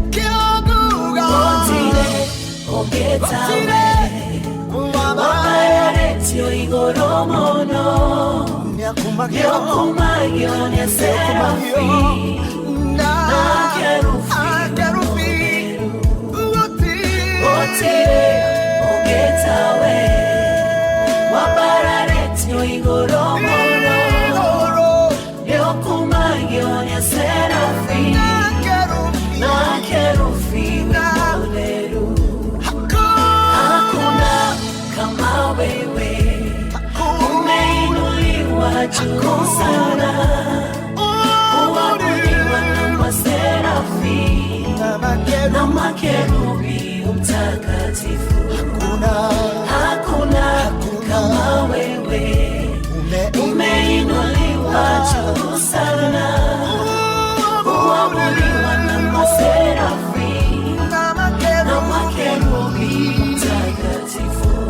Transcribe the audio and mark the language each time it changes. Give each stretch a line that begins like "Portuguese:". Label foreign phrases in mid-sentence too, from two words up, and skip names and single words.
Gusii: Gotire ogetawe Wabararetio igoromono Yokumayo ya serafi Na kerufi Gotire ogetawe Wabararetio igoromono Yokumayo ya serafi Na kerufi moderu
Swahili: Hakuna kama wewe Umeinuliwa juu sana Uabudiwa na maserafi Na makerubi mtakatifu Hakuna kama wewe Umeinuliwa juu sana Uabudiwa na maserafi Na makerubi mtakatifu